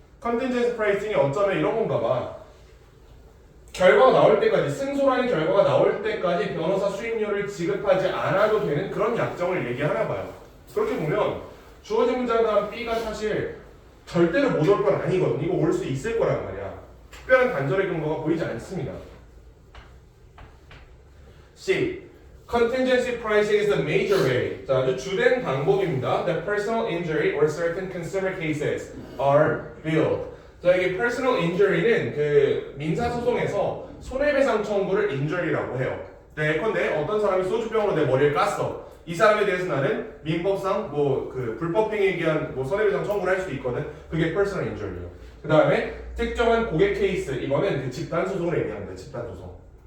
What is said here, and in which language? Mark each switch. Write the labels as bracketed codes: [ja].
[ko] contingency pricing이 어쩌면 이런 건가 봐. 결과가 나올 때까지, 승소라는 결과가 나올 때까지 변호사 수임료를 지급하지 않아도 되는 그런 약정을 얘기하나 봐요. 그렇게 보면 주어진 문장 다음 B가 사실 절대로 못 올 건 아니거든. 이거 올 수 있을 거란 말이야. 특별한 단절의 근거가 보이지 않습니다. C. [en] Contingency pricing is the major way. [ko] 자, 아주 주된 방법입니다. [en] The personal injury or certain consumer cases are billed. [ko] 자, 이게 personal injury는 그 민사소송에서 손해배상 청구를 injury라고 해요. 예컨대 어떤 사람이 소주병으로 내 머리를 깠어. 이 사람에 대해서 나는 민법상 그 불법행위에 의한 손해배상 청구를 할 수 있거든. 그게 personal injury예요. 그 다음에 특정한 고객 케이스, 이거는 그 집단 소송을 얘기합니다. 집단 소송.